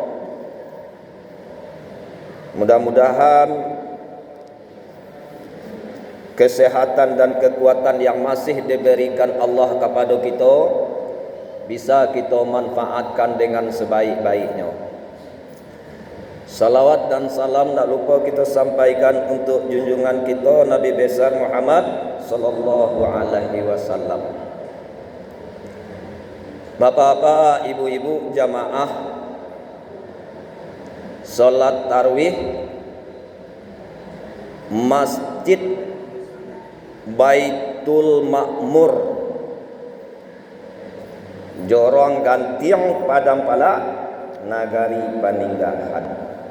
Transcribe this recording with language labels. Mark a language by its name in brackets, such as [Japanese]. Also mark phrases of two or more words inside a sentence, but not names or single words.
[Indonesian] Mudah-mudahan kesehatan dan kekuatan yang masih diberikan Allah kepada kita bisa kita manfaatkan dengan sebaik-baiknya. Salawat dan salam tak lupa kita sampaikan untuk junjungan kita Nabi besar Muhammad [Arabic] صلى الله عليه وسلم. [Indonesian] Bapak-bapak, ibu-ibu jamaah salat tarawih Masjid Baitul Ma'mur, Jorong Gantiang, Padang Pala, Nagari Paninggalan.